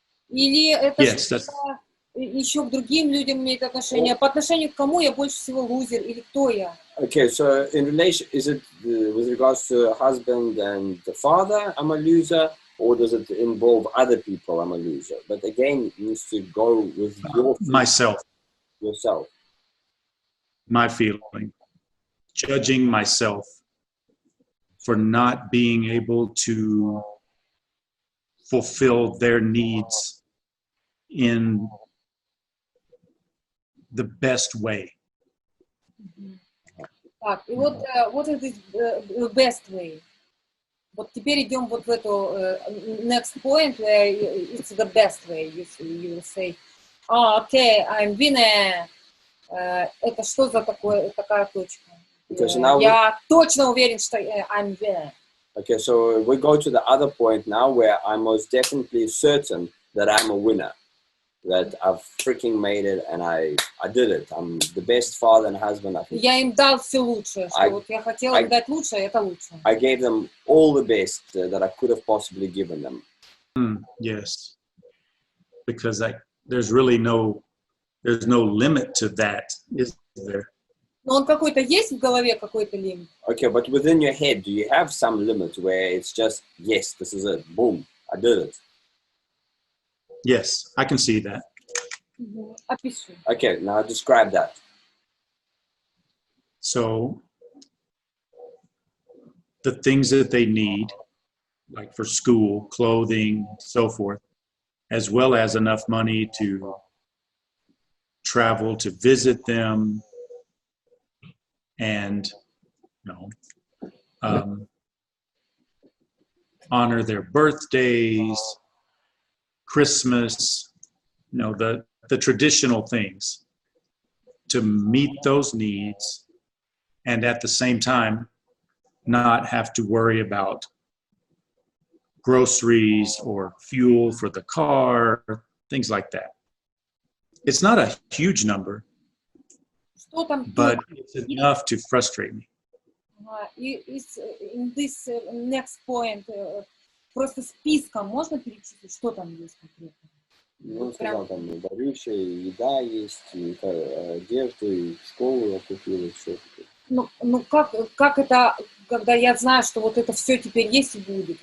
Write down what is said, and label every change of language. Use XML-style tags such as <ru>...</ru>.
<ru>Или это еще к другим людям имеет отношение? По отношению к кому я больше всего лузер или кто я?</ru> <en>Okay, so in relation, is it with regards to husband and the father, I'm a loser, or does it involve other people, I'm a loser? But again, it needs to go with myself. Yourself. My feeling, judging myself for not being able to fulfill their needs in the best way.</en> <ru>Так, и вот</ru> <en>what is the best way?</en> <ru>Вот теперь идем вот в эту</ru> <en>next point where it's the best way. You will say, okay, I'm winner.</en> <ru>Это что за такая точка? Я точно уверен, что</ru> <en>I'm winner. Okay, so we go to the other point now where I'm most definitely certain that I'm a winner. that I've freaking made it and I did it. I'm the best father and husband I can.</en> <ru>Я им дал все лучшее, что вот я хотела им дать лучшее, это лучшее.</ru> <en>I gave them all the best that I could have possibly given them. Yes, because there's really no limit to that, is there?</en> <ru>Но он какой-то есть в голове, какой-то лимит?</ru> <en>Okay, but within your head, do you have some limit where it's just, yes, this is it, boom, I did it? Yes, I can see that.</en> <ru>Опиши.</ru> <en>Okay, now describe that. So the things that they need, like for school, clothing, so forth, as well as enough money to travel to visit them and, honor their birthdays, Christmas, the traditional things, to meet those needs and at the same time not have to worry about groceries or fuel for the car, things like that. It's not a huge number, but it's enough to frustrate me. In this next point,</en> <ru>просто списком можно перечислить, что там есть конкретно? Ну, сказал, там, барыши, еда есть, и одежда, и школу я купил, и все. Ну как это, когда я знаю, что вот это все теперь есть и будет?</ru>